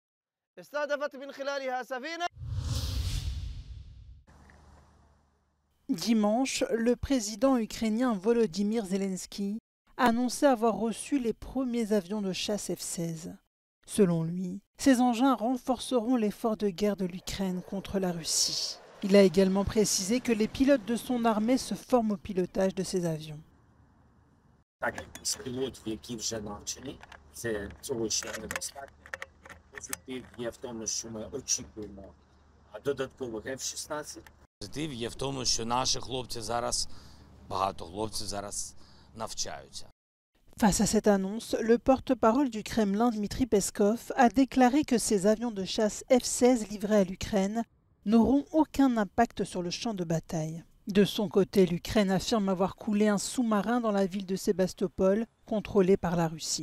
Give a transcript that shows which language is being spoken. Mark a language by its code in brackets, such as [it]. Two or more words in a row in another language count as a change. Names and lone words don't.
[fr] Dimanche, le président ukrainien Volodymyr Zelensky a annoncé avoir reçu les premiers avions de chasse F-16. Selon lui, ces engins renforceront l'effort de guerre de l'Ukraine contre la Russie. Il a également précisé que les pilotes de son armée se forment au pilotage de ces avions. [uk] Позитив є в тому, що наші хлопці зараз, багато хлопців зараз навчаються. [fr] Face à cette annonce, le porte-parole du Kremlin, Dmitry Peskov, a déclaré que ces avions de chasse F-16 livrés à l'Ukraine n'auront aucun impact sur le champ de bataille. De son côté, l'Ukraine affirme avoir coulé un sous-marin dans la ville de Sébastopol, contrôlée par la Russie.